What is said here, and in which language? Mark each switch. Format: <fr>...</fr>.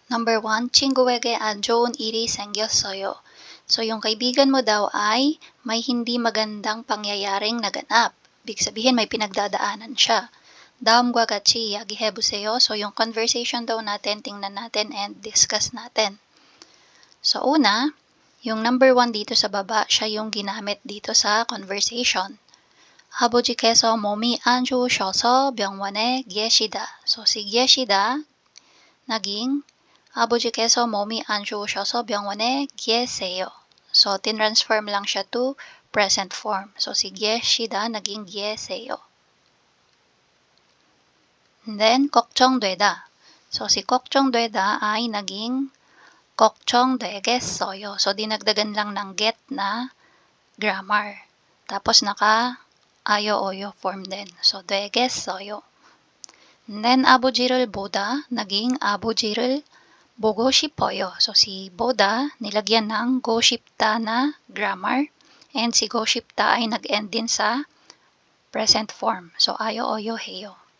<ko>Number 1, 친구에게 안 좋은 일이 생겼어요.</ko> <tl>So, yung kaibigan mo daw ay may hindi magandang pangyayaring naganap. Ibig sabihin, may pinagdadaanan siya.</tl> <ko>다음과 같이 이야기해보세요.</ko> <tl>So, yung conversation daw natin, tingnan natin and discuss natin. So, una, yung number 1 dito sa baba, siya yung ginamit dito sa conversation.</tl> <ko>아버지께서 몸이 안 좋으셔서 병원에 계시다.</ko> <tl>So, si</tl> <ko>계시다</ko> <tl>naging</tl> <ko>아버지께서 몸이 안 좋으셔서 병원에 계세요.</ko> <tl>So, tinransform lang siya to present form. So, si 계시다 naging 계세요. And then, 걱정되다. So, si 걱정되다 ay naging 걱정되겠어요. So, dinagdagan lang ng get na grammar. Tapos, ayo-oyo form din. So, 되겠어요.</tl> <en>And then,</en> <ko>아버지를 보다,</ko> <tl>naging</tl> <ko>아버지를 보고 싶어요.</ko> <tl>So, si 보다, nilagyan ng go 싶다 na grammar. And si go 싶다 ay nag-end din sa present form. So, ayo-oyo 해요.</tl>